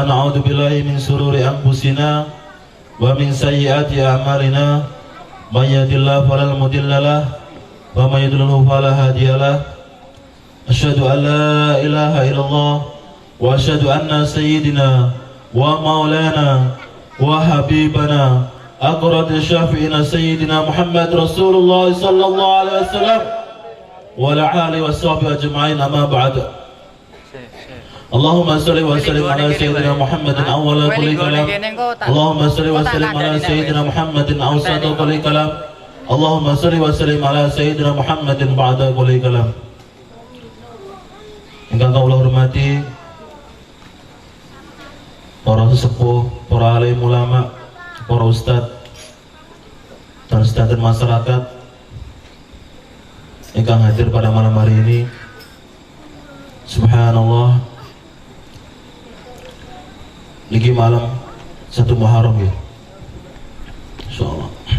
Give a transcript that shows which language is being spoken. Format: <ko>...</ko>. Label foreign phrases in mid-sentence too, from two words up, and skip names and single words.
<ar>نعوذ بالله من شرور أنفسنا ومن سيئات أعمالنا من يهده الله فلا مضل له ومن يضلل فلا هادي له أشهد أن لا إله إلا الله وأشهد أن سيدنا ومولانا وحبيبنا أقرب شافعنا سيدنا محمد رسول الله صلى الله عليه وسلم وعلى آله وصحبه أجمعين أما بعد. اللهم صل وسلم على سيدنا محمد أول كل كلام. اللهم صل وسلم على سيدنا محمد أوسط كل كلام. اللهم صل وسلم على سيدنا محمد بعد كل كلام.</ar> <jv>Ingkang kula hormati para sesepuh, para alim ulama, para ustadz dan sedanten masyarakat</jv> <id>yang hadir pada malam hari ini.</id> <jv>Subhanallah, niki malam 1 Muharram ya, insyaallah.</jv>